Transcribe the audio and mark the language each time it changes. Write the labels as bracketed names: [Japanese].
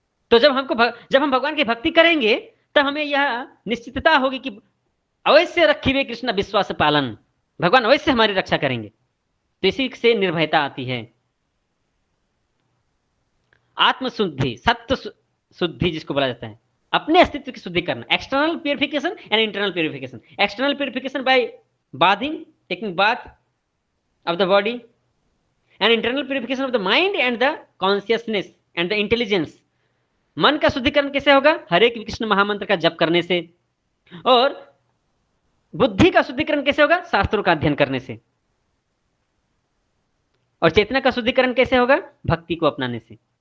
[Hindi] तो जब हम भगवान की भक्ति करेंगे तब हमें यह निश्चितता होगी कि अवश्य रखिए कृष्ण विश्वास पालन, भगवान अवश्य हमारी रक्षा करेंगे। तो इसी से निर्भयता आती है। आत्मशुद्धि, सत्व शुद्धि जिसको बोला जाता है, अपने अस्तित्व की शुद्धि करना, [English] External purification and internal purification. External purification by bathing, taking bath of the body, and internal purification of the mind and the consciousness and the intelligence। [Hindi] मन का शुद्धिकरण कैसे होगा? हरे कृष्ण महामंत्र का जप करने से। और बुद्धि का शुद्धिकरण कैसे होगा? शास्त्रों का अध्ययन करने से। और चेतना का शुद्धिकरण कैसे होगा? भक्ति को अपनाने से।